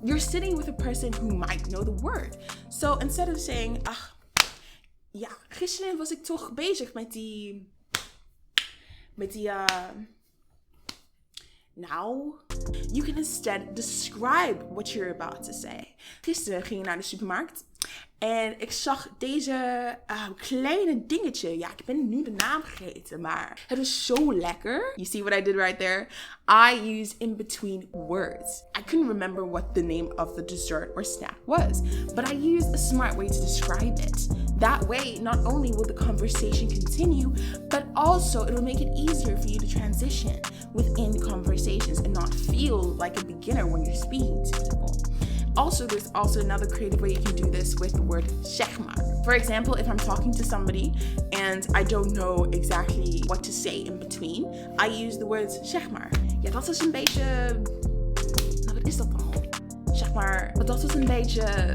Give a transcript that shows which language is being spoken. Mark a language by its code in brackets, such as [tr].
[en] You're sitting with a person who might know the word. So instead of saying, [nl] ja, gisteren was ik toch bezig met die, [en] now, you can instead describe what you're about to say. [nl] Gisteren ging ik naar de supermarkt en ik zag deze kleine dingetje. Ja, ik ben nu de naam vergeten, maar het is zo lekker. [en] You see what I did right there? I use in between words. I couldn't remember what the name of the dessert or snack was, but I used a smart way to describe it. That way, not only will the conversation continue, but also it'll make it easier for you to transition within conversations and not feel like a beginner when you're speaking to people. Also, there's also another creative way you can do this with the word zeg maar. For example, if I'm talking to somebody and I don't know exactly what to say in between, I use the words zeg maar. [nl] Ja, dat is een beetje... Nou, wat is dat dan? Zeg maar, dat is een beetje...